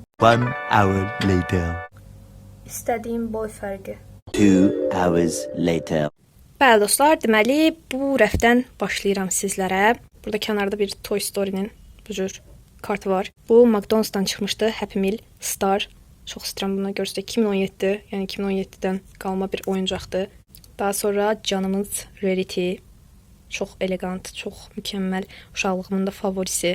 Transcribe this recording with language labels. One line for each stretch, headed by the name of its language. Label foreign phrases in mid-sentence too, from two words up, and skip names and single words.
English: 1 hour later.
Azerbaijani: İstədiyim boy fərqi.
English: 2 hours later.
Azerbaijani: Bəli dostlar, deməli bu rəfdən başlayıram sizlərə. Burada kənarda bir Toy Story-nin bu cür kartı var. Bu McDonald's-dan çıxmışdı,
English: Happy Meal Star.
Azerbaijani: Çox istəyirəm bunu görsək. 2017, yəni 2017-dən qalma bir oyuncaqdır. Daha sonra canımız Rarity. Çox elegant, çox mükəmməl, uşaqlığımın da favorisi.